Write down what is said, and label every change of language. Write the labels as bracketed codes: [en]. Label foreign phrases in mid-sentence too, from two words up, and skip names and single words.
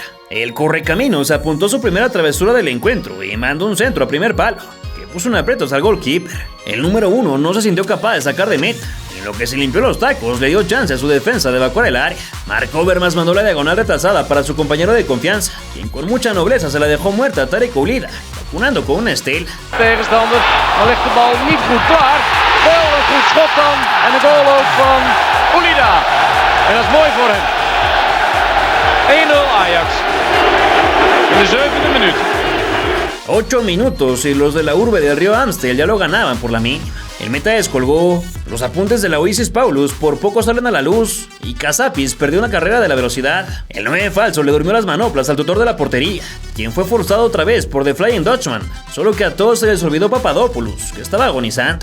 [es] El correcaminos apuntó su primera travesura del encuentro y mandó un centro a primer palo, que puso un aprietos al goalkeeper. El número 1 no se sintió capaz de sacar de meta, y en lo que se limpió los tacos le dio chance a su defensa de evacuar el área. Mark Overmars mandó la diagonal retrasada para su compañero de confianza, quien con mucha nobleza se la dejó muerta a Tarek Oulida, vacunando con una estela. [nl] Tegenstander, dan ligt de bal niet goed klaar. Wel een goed schot dan en de goal ook van Oulida. En dat is mooi voor hem. 1-0 Ajax. In de 7e minuut. [es] 8 minutos y los de la urbe del río Amstel ya lo ganaban por la mínima. El meta descolgó, los apuntes de la Oasis Paulus por poco salen a la luz y Casapis perdió una carrera de la velocidad. El 9 falso le durmió las manoplas al tutor de la portería, quien fue forzado otra vez por The Flying Dutchman, solo que a todos se les olvidó Papadopoulos, que estaba agonizando.